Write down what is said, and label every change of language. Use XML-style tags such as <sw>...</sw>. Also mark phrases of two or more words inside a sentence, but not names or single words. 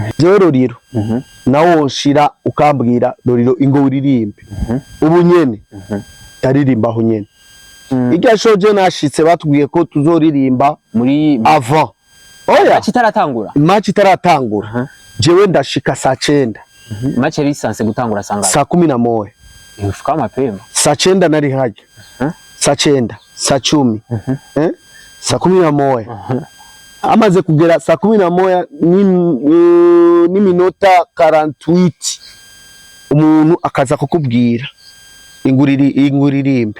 <rn>Jewe Lolilo nawo nshira ukambwira Lolilo ingo uririmbe ubu nyene taririmba aho nyene. Irya shoje nashitse batubwiye ko tuzoririmba muri avant. Oya match itaratangura jewe ndashika saa 9. Match yari sanse gutangura sanga saa 11. Ifuka mapema saa 9 nari haje saa 9 saa 10 saa 11 amaze kugera saa 11 ni minota 48 umuntu akaza kukubwira inguririmbe.</rn>